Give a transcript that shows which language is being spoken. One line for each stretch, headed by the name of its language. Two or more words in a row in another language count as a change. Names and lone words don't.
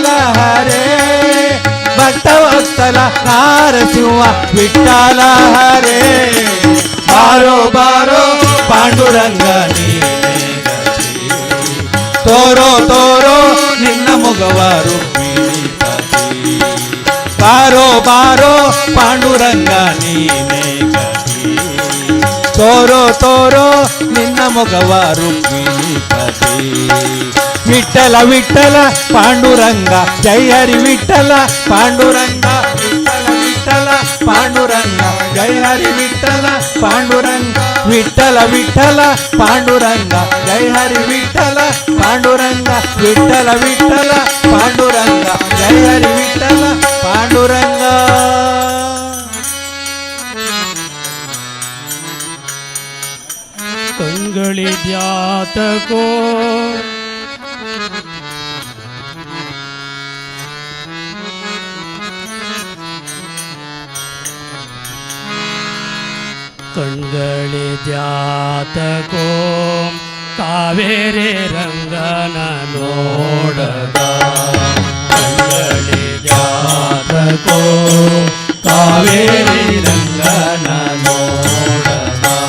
Kannada: ಹರೇ ಭಕ್ತವತ್ಸಲ ನಾರಸಿಂಹ ವಿಠಲ ಹರೇ ಬಾರೋ ಬಾರೋ ಪಾಂಡುರಂಗ ನೀನೇ ಗತಿ ತೋರೋ ತೋರೋ ನಿನ್ನ ಮುಗವ ರುಕ್ಮಿಣಿಪತಿ ಬಾರೋ ಬಾರೋ ಪಾಂಡುರಂಗ ನೀನೇ ಗತಿ ತೋರೋ ತೋರೋ ನಿನ್ನ ಮುಗವ ರುಕ್ಮಿಣಿಪತಿ
Marathi: विठ्ठल विठ्ठल पांडुरंगा जय हरी विठ्ठल पांडुरंगा विठ्ठल विठ्ठल पांडुरंगा जय हरी विठ्ठल पांडुरंगा विठ्ठल विठ्ठल पांडुरंगा जय हरी विठ्ठल पांडुरंगा विठ्ठल विठ्ठल पांडुरंगा जय हरी विठ्ठल पांडुरंगा.
Kannada: ಕಂಗಳಿ ದ್ಯಾತಕೋ ಕಂಗಳಿ ದ್ಯಾತಕೋ ಕಾವೇರಿ ರಂಗನ ನೋಡದ ಕಂಗಳಿ ದ್ಯಾತಕೋ ಕಾವೇರಿ ರಂಗನ ನೋಡದ